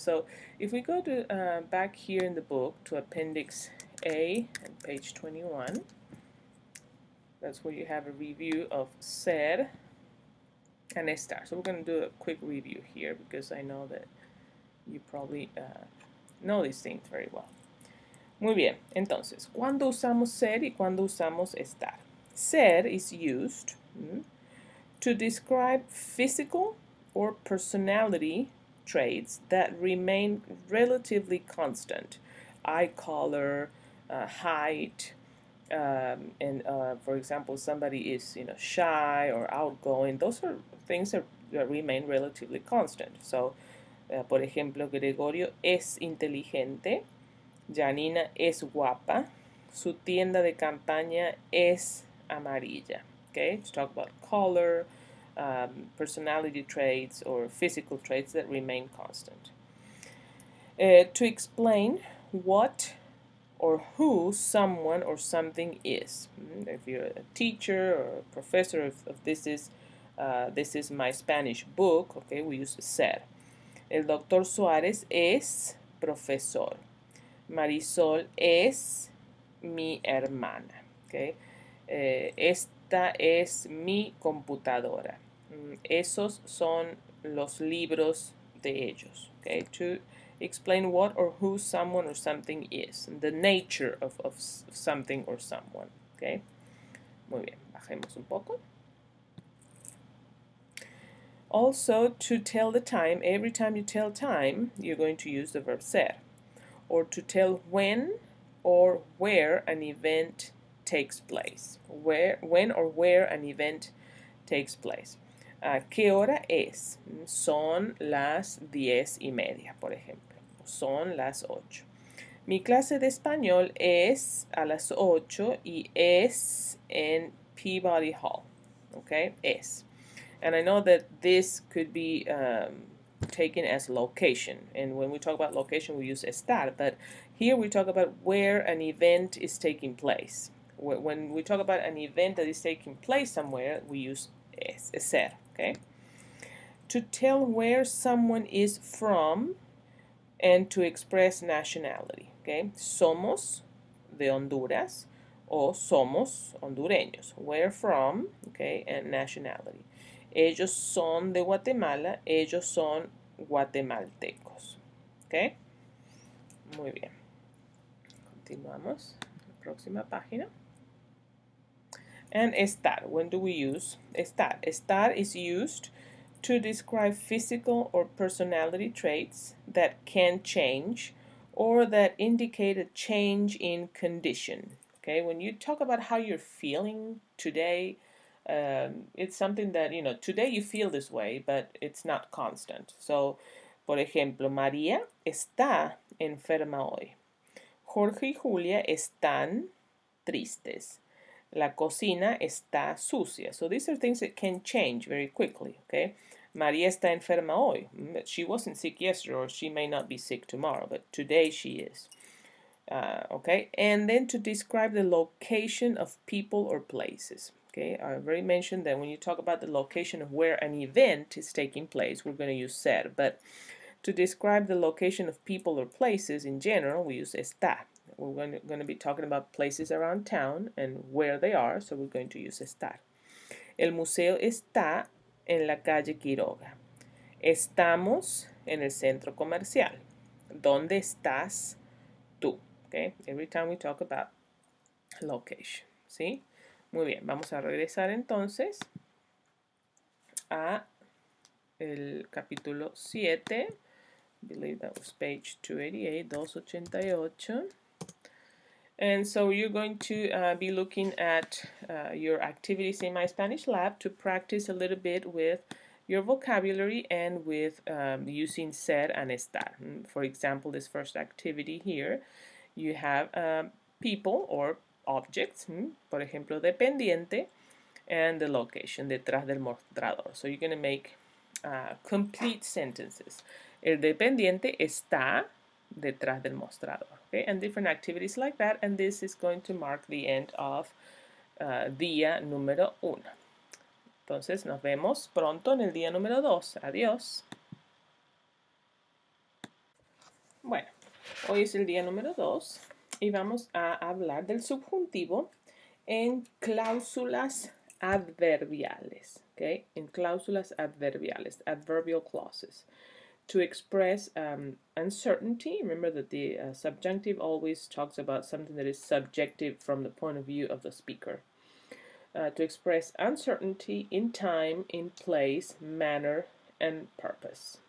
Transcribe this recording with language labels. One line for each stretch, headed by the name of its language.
English: So if we go to back here in the book to Appendix A and page 21, that's where you have a review of ser and estar. So we're going to do a quick review here because I know that you probably know these things very well.
Spanish: Muy bien, entonces, ¿cuándo usamos ser y cuándo usamos estar?
English: Ser is used to describe physical or personality traits that remain relatively constant. Eye color, height, and for example, somebody is shy or outgoing. Those are things that remain relatively constant. So,
Spanish: por ejemplo, Gregorio es inteligente, Janina es guapa, su tienda de campaña es amarilla.
English: Okay, to talk about color, personality traits, or physical traits that remain constant. To explain what or who someone or something is. If you're a teacher or a professor, if this is my Spanish book, okay, we use ser.
Spanish: El doctor Suárez es profesor. Marisol es mi hermana. Okay. Esta es mi computadora. Esos son los libros de ellos.
English: Okay. To explain what or who someone or something is. The nature of something or someone. Okay.
Spanish: Muy bien. Bajemos un poco.
English: Also, to tell the time, every time you tell time, you're going to use the verb ser. Or to tell when or where an event takes place. When or where an event takes place.
Spanish: ¿Qué hora es? Son las 10:30, por ejemplo. Son las 8. Mi clase de español es a las 8 y es en Peabody Hall. Okay, es.
English: And I know that this could be taken as location. And when we talk about location, we use estar. But here we talk about where an event is taking place. When we talk about an event that is taking place somewhere, we use ser. Okay? To tell where someone is from and to express nationality. Okay?
Spanish: Somos de Honduras o somos hondureños.
English: Where from, okay, and nationality.
Spanish: Ellos son de Guatemala, ellos son guatemaltecos. ¿Ok? Muy bien. Continuamos. La próxima página.
English: And
Spanish: estar.
English: When do we use estar? Estar is used to describe physical or personality traits that can change or that indicate a change in condition. Okay? When you talk about how you're feeling today, it's something that, today you feel this way, but it's not constant. So,
Spanish: por ejemplo, María está enferma hoy. Jorge y Julia están tristes. La cocina está sucia.
English: So these are things that can change very quickly, okay?
Spanish: María está enferma hoy.
English: She wasn't sick yesterday, or she may not be sick tomorrow, but today she is. Okay, and then to describe the location of people or places. Okay, I already mentioned that when you talk about the location of where an event is taking place, we're going to use ser. But to describe the location of people or places in general, we use está. We're going to be talking about places around town and where they are, so we're going to use estar.
Spanish: El museo está en la calle Quiroga. Estamos en el centro comercial. ¿Dónde estás tú?
English: Okay, every time we talk about location.
Spanish: ¿Sí? Muy bien, vamos a regresar entonces a el capítulo 7.
English: I believe that was page 288, 288. And so you're going to be looking at your activities in My Spanish Lab to practice a little bit with your vocabulary and with using ser and estar. For example, this first activity here, you have people or objects,
Spanish: por ejemplo,
English: dependiente, and the location,
Spanish: detrás del mostrador.
English: So you're going to make complete sentences.
Spanish: El dependiente está detrás del mostrador. Okay?
English: And different activities like that, and this is going to mark the end of
Spanish: día número 1. Entonces nos vemos pronto en el día número 2. Adiós. Bueno, hoy es el día número 2 y vamos a hablar del subjuntivo en cláusulas adverbiales. Okay? En cláusulas adverbiales,
English: adverbial clauses. To express uncertainty, remember that the subjunctive always talks about something that is subjective from the point of view of the speaker. To express uncertainty in time, in place, manner, and purpose.